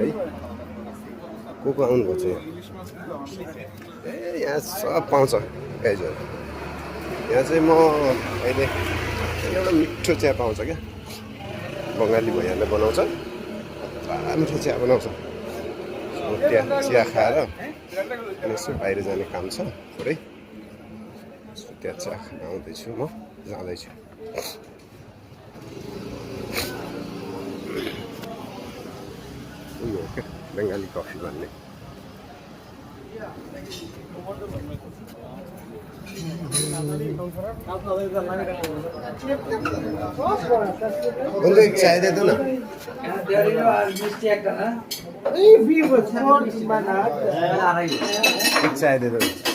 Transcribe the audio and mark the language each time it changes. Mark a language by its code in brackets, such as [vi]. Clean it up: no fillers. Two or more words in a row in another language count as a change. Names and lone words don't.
[ne] को आउनुपर्छ यहाँ ए यहाँ सब पाउँछ गाइजहरू यहाँ चाहिँ म अहिले एउटा मिठो चिया पाउँछ क्या बङ्गाली भैयाले बनाउँछ बडा मिठो चिया बनाउँछ त्यहाँ चिया खाएर यसो बाहिर जाने काम छ थोरै त्यहाँ चिया खान आउँदैछु म जाँदैछु उयो हो क्या बङ्गाली कफी भन्ने उनको [hi] एक चाय दे दो ना एक चाय दे दो